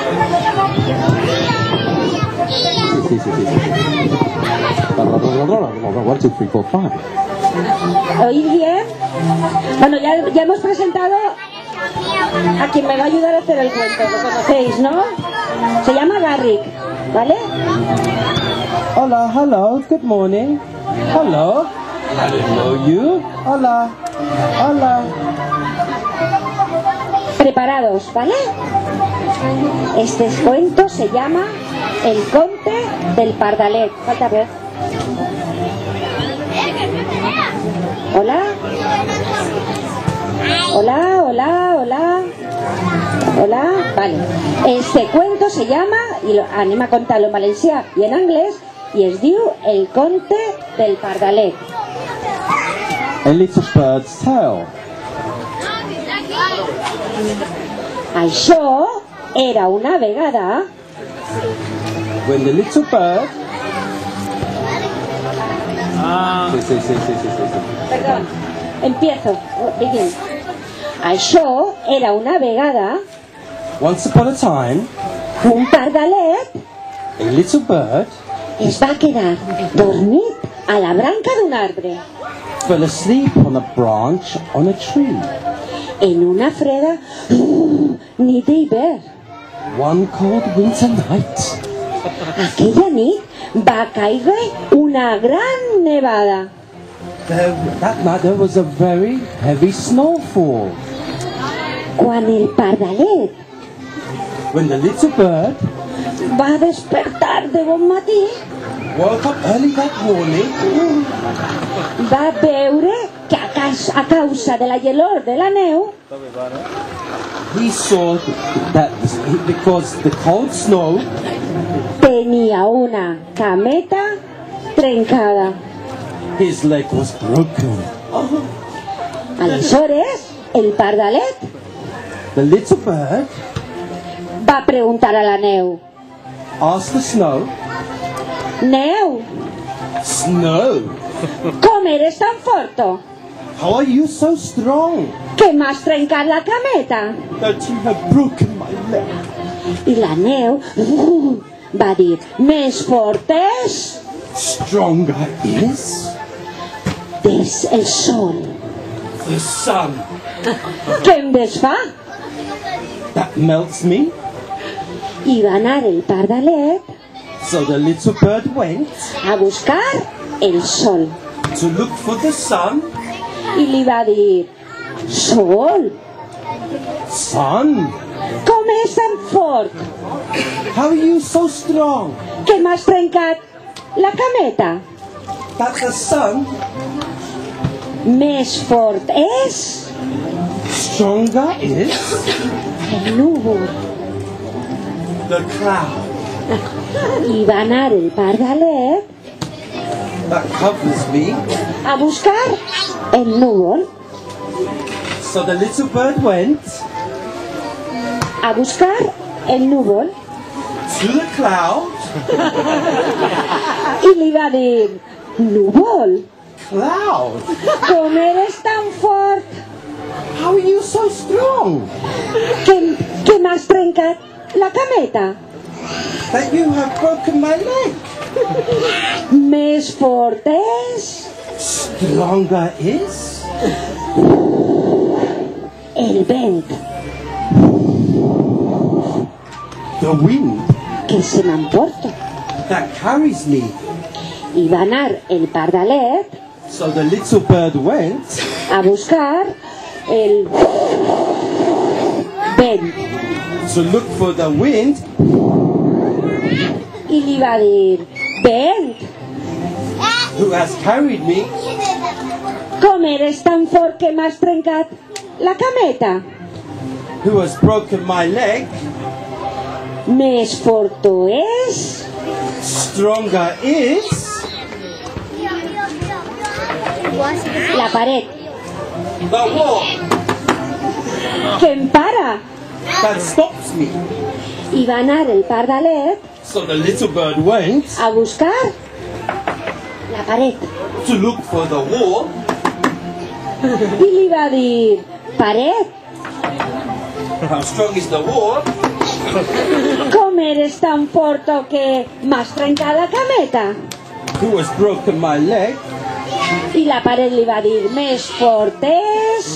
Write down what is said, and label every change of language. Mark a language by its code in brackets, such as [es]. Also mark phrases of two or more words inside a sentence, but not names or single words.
[es] Sí. 1, 2, 3, 4, 5. ¿Oís bien? Bueno, ya hemos presentado a quien me va a ayudar a hacer el cuento. Lo conocéis, ¿no? Se llama Garrick, ¿vale? Hola, [en] hello, good morning. Hello. I don't know you. [es] Hola. Preparados, ¿vale? Este cuento se llama El Conte del Pardalet. Falta ver. Hola. Hola. Vale. Este cuento se llama, y [ca] anem a contar-lo en valencià i en anglès, i es diu El Conte del Pardalet. [en] A little bird's tale. [ca] Això era una vegada [en] When the little bird... [es] Sí. Perdón, empiezo. [en] Begin. [ca] Això era una vegada [en] Once upon a time, [ca] un pardalet [en] a little bird [ca] es va quedar dormit a la branca d'un arbre [en] fell asleep on a branch on a tree. [ca] en una freda nit d'hivern. [en] One cold winter night. [ca] Aquella nit va caure una gran nevada. [en] That night there was a very heavy snowfall. [ca] Quan el pardalet [en] When the little bird [ca] va despertar de bon matí, [en] woke up early that morning, [ca] va veure que a causa de la gelor de la neu [en] he saw that because the cold snow [ca] tenia una cameta trencada. [en] his leg was broken. [ca] Aleshores, el pardalet [en] The little bird [ca] va preguntar a la neu: [en] asked the snow, [ca] Neu, [en] "Snow, [ca] com eres tan forto [en] how are you so strong [ca] que m'has trencat la cameta? [en] that you have broken my leg?" [ca] I la neu va dir: més fort és [en] Stronger is [ca] des el sol. [en] the sun [ca] Què em desfà? [en] that melts me. [ca] I va anar el pardalet [en] So the little bird went [ca] a buscar el sol. [en] to look for the sun. [ca] I li va dir: Sol, [en] Sun, [ca] com és tan fort [en] how are you so strong [ca] que m'has trencat la cameta? [en] that the sun [ca] Més fort és [en] stronger is [ca] el núvol. [en] the cloud [ca] I va anar el pardalet [en] that covers me. [ca] a buscar el núvol. [en] So the little bird went [ca] A buscar el núvol. [en] to the cloud. [ca] I li va dir: Núvol, [en] Cloud, [ca] com eres tan fort [en] how are you so strong [ca] que m'has trencat la cameta? [en] that you have broken my leg? [ca] Més fort és [en] Stronger is [ca] el vent [en] the wind [ca] que se m'emporta. [en] that carries me. [ca] I va anar el pardalet [en] So the little bird went [ca] a buscar el vent [en] to look for the wind. [ca] i li va dir: Vent, [en] Who has carried me? [ca] com eres tan fort que m'has trencat la cameta? [en] Who has broken my leg? [ca] Més fort és [en] Stronger is [ca] la paret [en] the wall [ca] que em para. [en] that stops me. [ca] I va anar el pardalet [en] So the little bird went [ca] a buscar la paret. [en] to look for the wall. [ca] I li va dir, paret, [en] How strong is the wall? [ca] com eres tan fort o que m'has trencat la cameta? [en] Who has broken my leg? [ca] I la paret li va dir, més fort és...